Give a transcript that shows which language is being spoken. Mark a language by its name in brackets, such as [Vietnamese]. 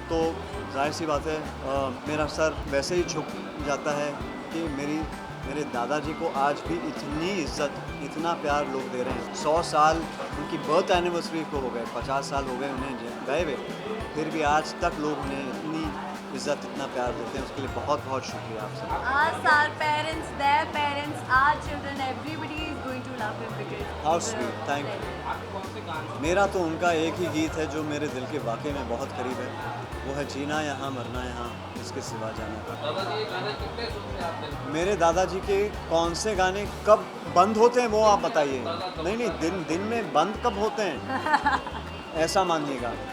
[Hindi] तो जाहिर सी बात है मेरा सर वैसे ही झुक जाता है कि मेरे दादाजी को आज भी इतनी इज्जत, इतना प्यार लोग दे रहे हैं। 100 साल उनकी बर्थ एनिवर्सरी को हो गए, 50 साल हो गए उन्हें गए हुए, फिर भी आज तक लोग उन्हें इतनी इज़्ज़त, इतना प्यार देते हैं, उसके लिए बहुत बहुत शुक्रिया आपसे। [English] Us, our parents, their parents, our children, everybody is going to love him because How he's a sweet, thank you. legend. [Hindi] मेरा तो उनका एक ही गीत है जो मेरे दिल के वाकई में बहुत करीब है, वो है जीना यहाँ मरना यहाँ इसके सिवा जाना। मेरे दादाजी के कौन से गाने कब बंद होते हैं वो आप बताइए। नहीं नहीं, दिन में बंद कब होते हैं ऐसा मानिएगा।